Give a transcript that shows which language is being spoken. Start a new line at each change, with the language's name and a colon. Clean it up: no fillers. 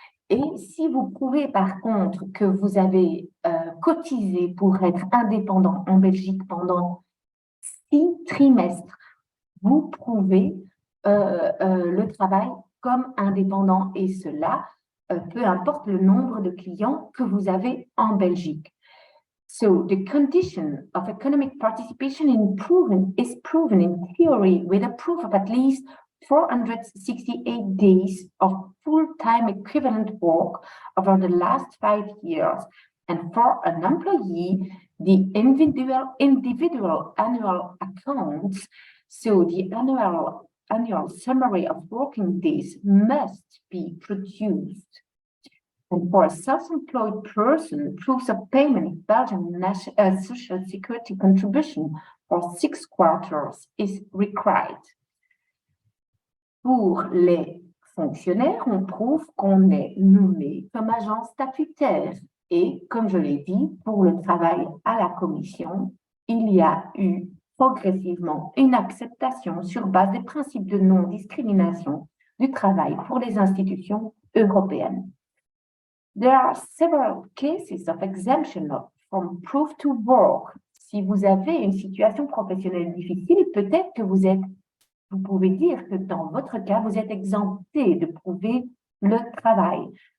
French: Et si vous prouvez par contre que vous avez cotisé pour être indépendant en Belgique pendant 6 trimestres, vous prouvez le travail comme indépendant et cela, peu importe le nombre de clients que vous avez en Belgique.
English: So the condition of economic participation is proven in theory with a proof of at least 468 days of full-time equivalent work over the last 5 years. And for an employee, the individual annual accounts, so the annual summary of working days must be produced. And for a self-employed person, proofs of payment of Belgian Social Security contribution for 6 quarters is required.
French: Pour les fonctionnaires, on prouve qu'on est nommé comme agent statutaire. Et comme je l'ai dit, pour le travail à la Commission, il y a eu progressivement une acceptation sur base des principes de non-discrimination du travail pour les institutions européennes.
English: There are several cases of exemption from proof to work.
French: Si vous avez une situation professionnelle difficile, peut-être que vous pouvez dire que dans votre cas, vous êtes exempté de prouver le travail.